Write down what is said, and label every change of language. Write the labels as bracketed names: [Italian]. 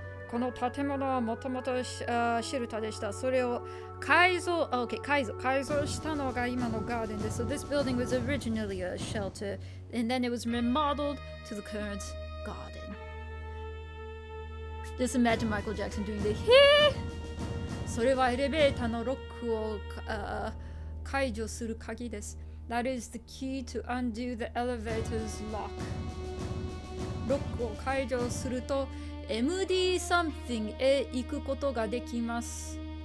[Japanese] この建物はもともとシェルターでした。それを改造したのが今のガーデンです。 [English] So this building was originally a shelter, and then it was remodeled to the current garden. Just imagine Michael Jackson doing the hee! [Japanese] それはエレベーターのロックを解除する鍵です。 [English] That is the key to undo the elevator's lock. [Japanese] ロックを解除するとMD something へ行くことができます。